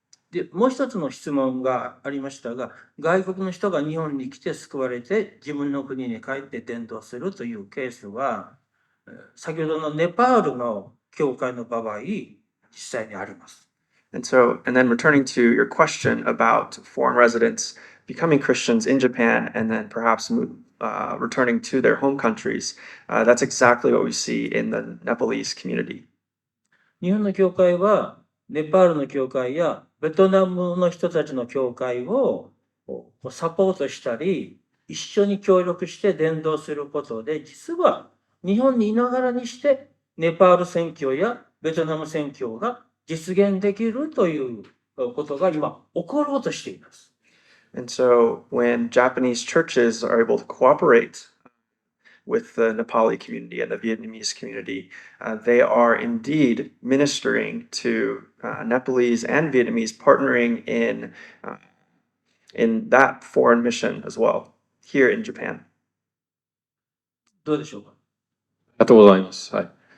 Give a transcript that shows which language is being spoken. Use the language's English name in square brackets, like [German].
[Japanese] で、もう一つの質問がありましたが、外国の人が日本に来て救われて自分の国に帰って伝道するというケースは、先ほどのネパールの教会の場合、実際にあります。 [English] And then returning to your question about foreign residents becoming Christians in Japan and then perhaps returning to their home countries, that's exactly what we see in the Nepalese community. [Japanese] 日本の教会はネパールの教会やベトナムの人たちの教会をサポートしたり、一緒に協力して伝道することで、実は日本にいながらにしてネパール宣教やベトナム宣教が実現できるということが今起ころうとしています。 [English] And so when Japanese churches are able to cooperate with the Nepali community and the Vietnamese community, they are indeed ministering to Nepalese and Vietnamese, partnering in that foreign mission as well, here in Japan. [Japanese] どうでしょうか。ありがとうございます。はい。